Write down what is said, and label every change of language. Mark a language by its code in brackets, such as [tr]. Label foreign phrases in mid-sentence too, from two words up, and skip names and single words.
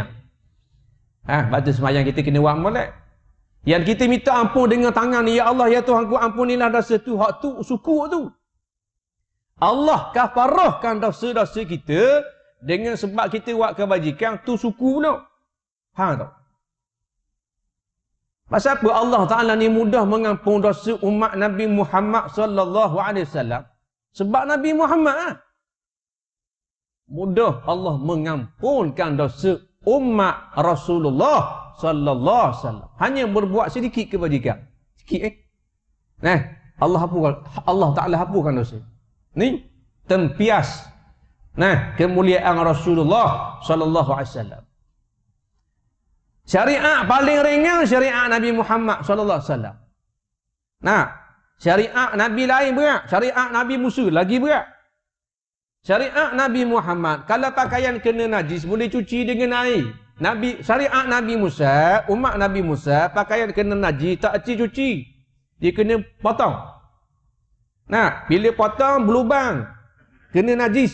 [ms] Baca semayang kita kena buat molek. Yang kita minta ampun dengan tangan ni, [ar] يا الله, [ms] ya Tuhan ku, ampunilah dosa tu, hak tu, syukur tu. Allah kafarahkan dosa-dosa kita dengan sebab kita buat kebajikan tu, syukur pula. Tak? Pasal apa [ar] الله تعالى [ms] ni mudah mengampun dosa umat Nabi Muhammad [ar] صلى الله عليه وسلم? [ms] Sebab Nabi Muhammad mudah Allah mengampunkan dosa umat Rasulullah [ar] صلى الله عليه وسلم. [ms] Hanya berbuat sedikit kebajikan. Sikit Allah hapuskan, [ar] الله تعالى [ms] hapuskan dosa. Ni tempias kemuliaan Rasulullah [ar] صلى الله عليه وسلم. [ms] Syariat paling ringan syariat Nabi Muhammad [ar] صلى الله عليه وسلم. [ms] Syariat Nabi lain berat, syariat Nabi Musa lagi berat. Syariat Nabi Muhammad, kalau pakaian kena najis boleh cuci dengan air. Syariat Nabi Musa, umat Nabi Musa, pakaian kena najis tak cuci. Dia kena potong. Bila potong berlubang, kena najis.